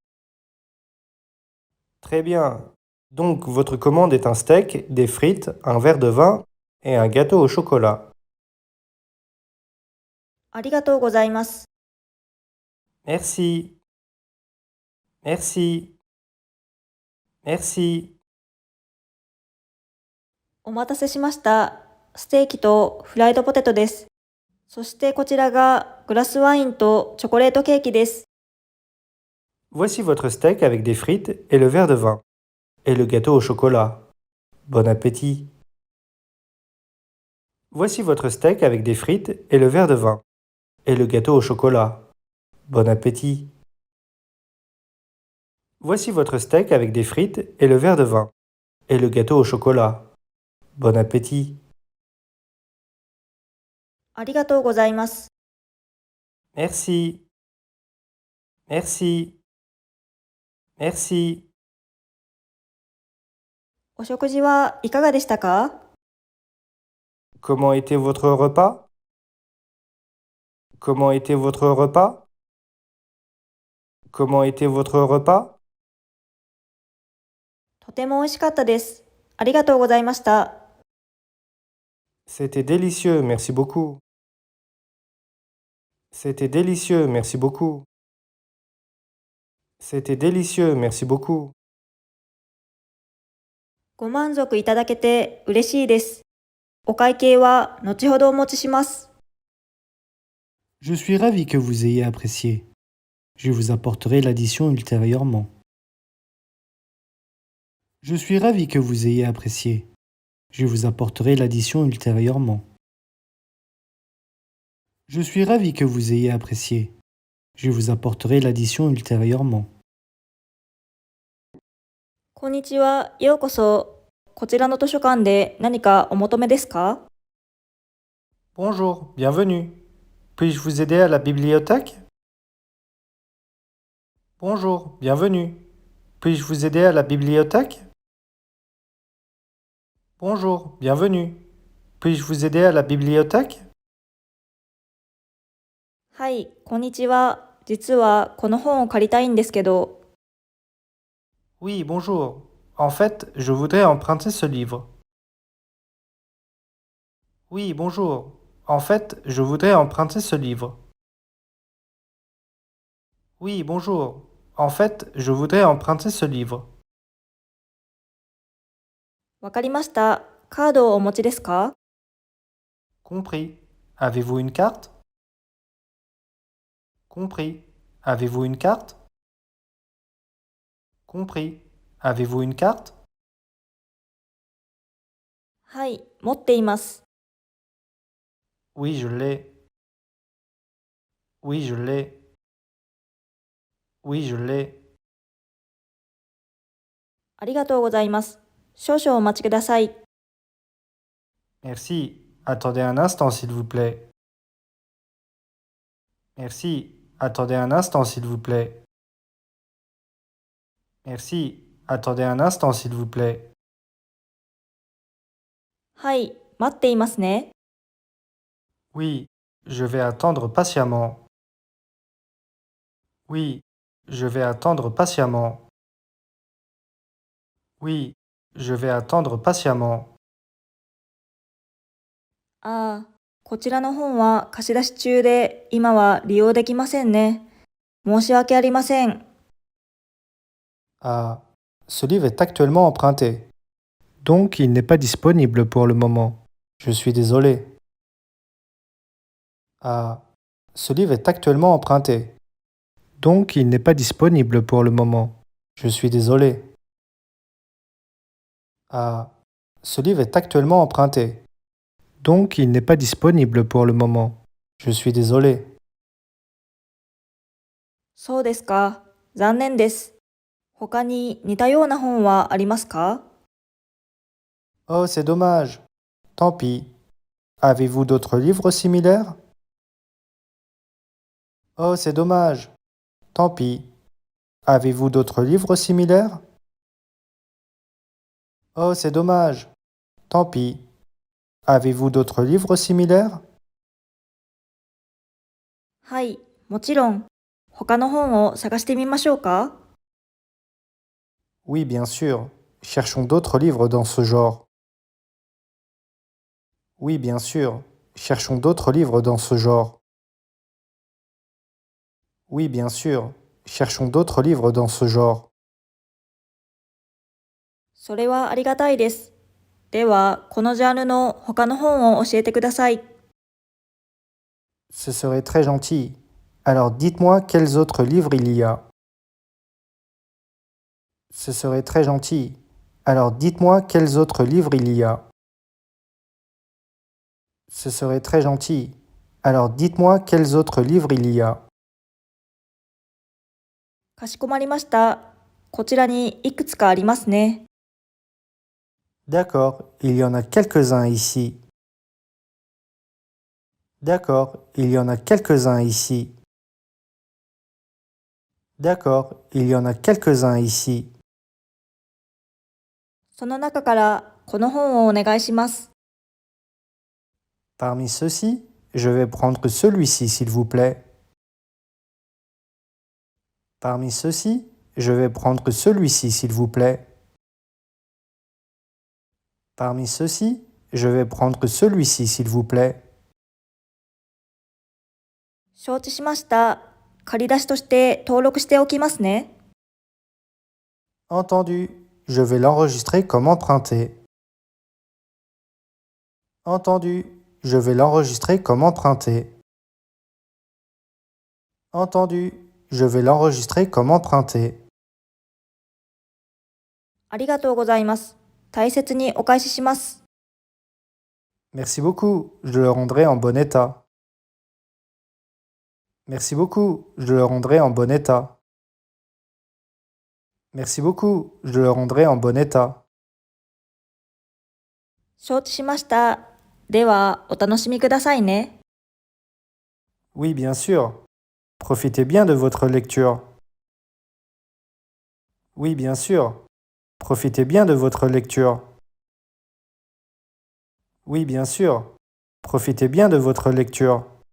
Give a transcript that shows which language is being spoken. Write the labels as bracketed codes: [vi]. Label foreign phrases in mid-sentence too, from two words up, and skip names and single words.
[fr] Très bien. Donc, votre commande est un steak, des frites, un verre de vin et un gâteau au chocolat. [ja] ありがとうございます。 [fr] Merci. Merci. Merci. [ja] お待たせしました。ステーキとフライドポテトです。そしてこちらがグラスワインとチョコレートケーキです。 [fr] Voici votre steak avec des frites et le verre de vin. Et le gâteau au chocolat. Bon appétit. Voici votre steak avec des frites et le verre de vin. Et le gâteau au chocolat. Bon appétit. Voici votre steak avec des frites et le verre de vin. Et le gâteau au chocolat. Bon appétit. [ja] ありがとうございます。 [fr] Merci. Merci. Merci. [ja] お食事はいかがでしたか？ [fr] Comment était votre repas? Comment était votre repas? Comment était votre repas? [ja] とても美味しかったです。ありがとうございました。 [fr] C'était délicieux, merci beaucoup. C'était délicieux, merci beaucoup. C'était délicieux, merci beaucoup. [ja] ご満足いただけて嬉しいです。お会計は後ほどお持ちします。 [fr] Je suis ravi que vous ayez apprécié. Je vous apporterai l'addition ultérieurement. Je suis ravi que vous ayez apprécié. Je vous apporterai l'addition ultérieurement. Je suis ravi que vous ayez apprécié. Je vous apporterai l'addition ultérieurement. [ja] こんにちは、ようこそ。こちらの図書館で何かお求めですか？ [fr] Bonjour, bienvenue. Puis-je vous aider à la bibliothèque? Bonjour, bienvenue. Puis-je vous aider à la bibliothèque? Bonjour, bienvenue. Puis-je vous aider à la bibliothèque? [ja] はい、こんにちは。実はこの本を借りたいんですけど。 [fr] Oui, bonjour. En fait, je voudrais emprunter ce livre. Oui, bonjour. En fait, je voudrais emprunter ce livre. Oui, bonjour. En fait, je voudrais emprunter ce livre. [ja] わかりました。カードをお持ちですか？ [fr] Compris. Avez-vous une carte? Compris. Avez-vous une carte? Compris. Avez-vous une carte? [ja] はい、持っています。 [fr] Oui, je l'ai. Oui, je l'ai. Oui, je l'ai. [ja] ありがとうございます。少々お待ちください。 [fr] Merci. Attendez un instant, s'il vous plaît. Merci. Attendez un instant, s'il vous plaît. Merci. Attendez un instant, s'il vous plaît. [ja] はい、待っていますね。 [fr] Oui, je vais attendre patiemment. Oui, je vais attendre patiemment. Oui, je vais attendre patiemment. [ja] ああ、こちらの本は貸し出し中で、今は利用できませんね。申し訳ありません。 [fr] Ah, ce livre est actuellement emprunté. Donc, il n'est pas disponible pour le moment. Je suis désolé. Ah, ce livre est actuellement emprunté. Donc, il n'est pas disponible pour le moment. Je suis désolé. Ah, ce livre est actuellement emprunté. Donc, il n'est pas disponible pour le moment. Je suis désolé. [ja] そうですか。 残念です。他に似たような本はありますか？ [fr] Oh, c'est dommage. Tant pis. Avez-vous d'autres livres similaires? Oh, c'est dommage. Tant pis. Avez-vous d'autres livres similaires? Oh, c'est dommage. Tant pis. Avez-vous d'autres livres similaires? [ja] はい、もちろん。他の本を探してみましょうか？ [fr] Oui, bien sûr. Cherchons d'autres livres dans ce genre. Oui, bien sûr. Cherchons d'autres livres dans ce genre. Oui, bien sûr. Cherchons d'autres livres dans ce genre. [ja] それはありがたいです。では、このジャンルの他の本を教えてください。 [fr] Ce serait très gentil. Alors dites-moi quels autres livres il y a. Ce serait très gentil. Alors dites-moi quels autres livres il y a. Ce serait très gentil. Alors dites-moi quels autres livres il y a. [ja] かしこまりました。こちらにいくつかありますね。 [fr] D'accord, il y en a quelques-uns ici. D'accord, il y en a quelques-uns ici. D'accord, il y en a quelques-uns ici. [ja] その中からこの本をお願いします。 [fr] Parmi ceux-ci, je vais prendre celui-ci, s'il vous plaît. Parmi ceux-ci, je vais prendre celui-ci, s'il vous plaît. Parmi ceux-ci, je vais prendre celui-ci, s'il vous plaît. [ja] 承知しました。借り出しとして登録しておきますね。 [fr] Entendu, je vais l'enregistrer comme emprunté. Entendu, je vais l'enregistrer comme emprunté. Entendu, je vais l'enregistrer comme emprunté. [ja] ありがとうございます。大切にお返しします。 [fr] Merci beaucoup, je le rendrai en bon état. Merci beaucoup, je le rendrai en bon état. Merci beaucoup, je le rendrai en bon état. [ja] 承知しました。では、お楽しみくださいね。 [fr] Oui, bien sûr. Profitez bien de votre lecture. Oui, bien sûr. Profitez bien de votre lecture. Oui, bien sûr. Profitez bien de votre lecture.